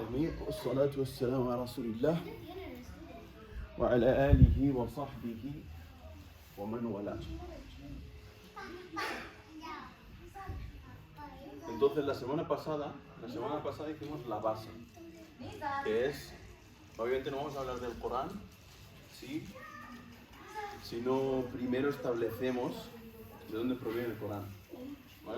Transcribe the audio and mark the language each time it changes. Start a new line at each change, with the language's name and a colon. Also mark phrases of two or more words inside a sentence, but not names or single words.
Arabic: العالمين والصلاة والسلام على رسول الله وعلى آله وصحبه ومن والاه.
Spanish: Entonces la semana pasada hicimos la base, que es, obviamente no vamos a hablar del Corán, ¿sí? Sino primero establecemos de dónde proviene el Corán, ¿vale?